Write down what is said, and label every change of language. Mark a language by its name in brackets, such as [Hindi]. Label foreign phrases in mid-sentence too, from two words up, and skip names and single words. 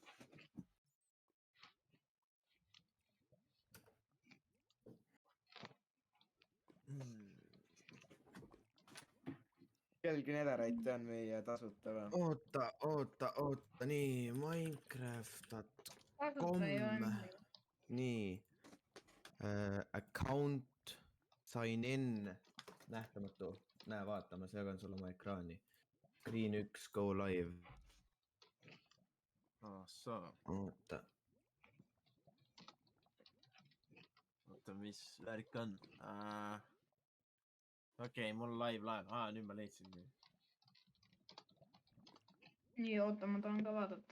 [Estonian] kellelgi Netherite on meie tasuta või ? oota , nii , Minecraft.com , nii , [English] account , sign in , [Estonian] nähtamatu , näe , vaata , ma segan sulle oma ekraani . [English] Green 1 , go live . [Estonian] oota , mis värk on ? okei , mul live laev , nüüd ma leidsin . nii , oota , ma tahan ka vaadata .